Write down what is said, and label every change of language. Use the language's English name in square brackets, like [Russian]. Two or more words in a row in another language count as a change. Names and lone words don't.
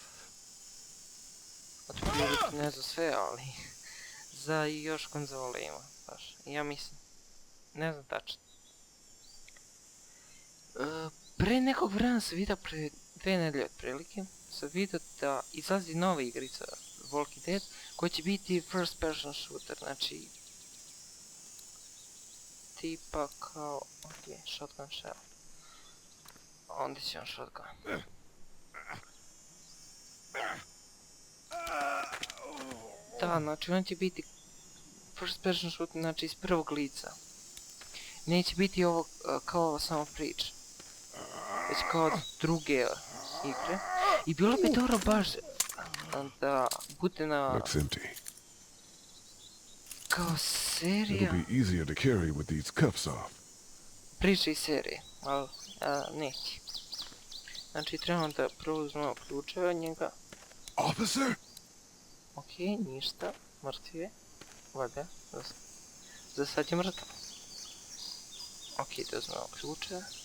[Serbian] Otprilike ne za sve, ali za još konzole ima baš. Ja mislim, ne znam tačno. Pre nekog vremena sam vidio, pre 2 nedelje otprilike, sam vidio da izlazi nova igrica Walking Dead koja će biti [English] first person shooter, [Serbian] znači tipa kao, ok, [English] shotgun shell. [Serbian] Onda će on shotgun. Da, znači on će biti [English] first person shooter, [Serbian] znači iz prvog lica. Neće biti ovo kao ovo samo priča. Već kao od druge igre. I bilo bi dobro baš da bude na [English] Looks empty. [Serbian] kao serija. [English] It'll be easier to carry with these cuffs off. [Serbian] Priča iz serije, ali neće. Znači trebamo da prvo uzmemo ključeve od njega. Officer? Ok, ništa, mrtvi je. Valjda, za sad je mrtav. Ok, da uzmemo ključeve.